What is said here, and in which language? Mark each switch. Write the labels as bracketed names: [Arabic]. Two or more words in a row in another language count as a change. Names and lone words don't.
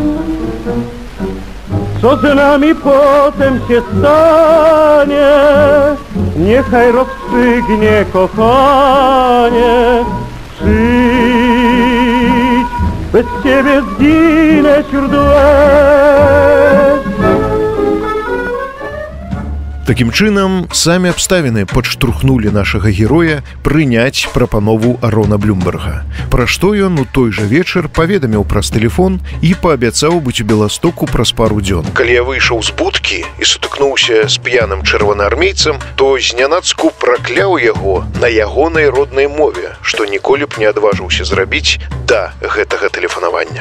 [Polish] Co z nami potem się stanie, niechaj rozstrzygnie kochanie. Przyjdź, bez ciebie zginę wśród łez. [Belarusian] Такім чынам, самі абставіны падштурхнулі нашага героя прыняць прапанову Арона Блюмберга. Пра што ён у той жа вечар паведаміў праз тэлефон і паабяцаў быць у Беластоку праз пару дзён. Калі я выйшаў з будкі і сутыкнуўся з п'яным чырвонаармейцам, то знянацку пракляў яго на ягонай роднай мове, што ніколі б не адважыўся зрабіць да гэтага тэлефанавання.